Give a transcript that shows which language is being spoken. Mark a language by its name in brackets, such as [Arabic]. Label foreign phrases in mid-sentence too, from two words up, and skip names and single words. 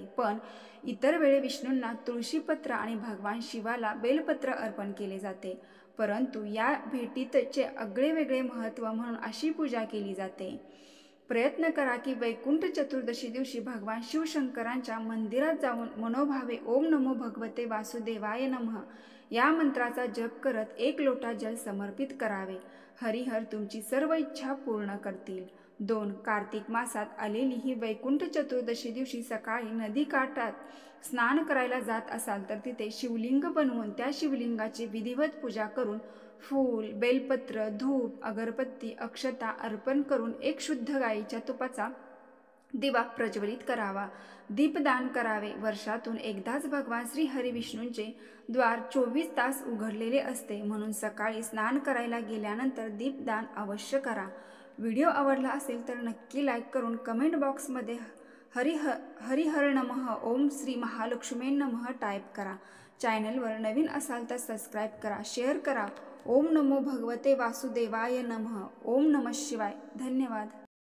[Marathi] पण इतर वेळी विष्णूंना तुळशीपत्र आणि भगवान शिवाला बेलपत्र अर्पण केले जाते। परंतु या भेटीचे आगळेवेगळे महत्त्व म्हणून अशी पूजा केली जाते। प्रयत्न करा की वैकुंठ चतुर्दशी दिवशी भगवान शिवशंकरांच्या मंदिरात जाऊन मनोभावे [Sanskrit] ओम नमो भगवते वासुदेवाय नमः [Marathi] या मंत्राचा जप करत 1 लोटा जल समर्पित करावे। हरिहर तुमची सर्व इच्छा पूर्ण करतील। 2. कार्तिक मासात आलेली ही वैकुंठ चतुर्दशी दिवशी सकाळी नदीकाठात स्नान करायला जात असाल तर तिथे शिवलिंग बनवून त्या शिवलिंगाची विधिवत पूजा करून फूल, बेलपत्र, धूप, अगरबत्ती, अक्षता अर्पण करून एक शुद्ध गाईच्या तुपाचा दिवा प्रज्वलित करावा। दीपदान करावे। वर्षातून एकदाच भगवान श्री हरी विष्णूंचे द्वार 24 तास उघडलेले असते, म्हणून सकाळी स्नान करायला गेल्यानंतर दीपदान अवश्य करा। व्हिडिओ आवडला असेल तर नक्की लाईक करून कमेंट बॉक्समध्ये [Sanskrit] हरिहर नमः, ओम श्री महालक्ष्मी नमः [Marathi] टाईप करा। चॅनलवर नवीन असाल तर सबस्क्राईब करा, शेअर करा। [Sanskrit] ओम नमो भगवते वासुदेवाय नमः। ओम नमः शिवाय। धन्यवाद।